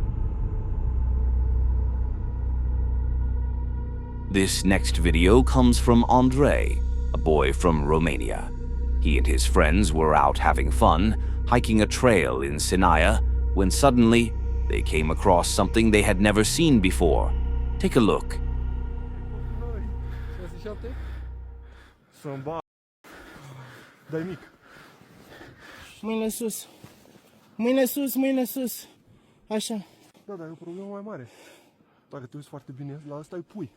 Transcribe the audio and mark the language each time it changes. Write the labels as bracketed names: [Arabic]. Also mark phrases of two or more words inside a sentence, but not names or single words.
[English] This next video comes from Andrei, a boy from Romania. He and his friends were out having fun, hiking a trail in Sinaia, when suddenly they came across something they had never seen before. Take a look. [Romanian] Mâine sus. Mâine sus, mâine sus. Așa. Da, dar e o problemă mai mare. Dacă te uiți foarte bine, la ăsta e pui.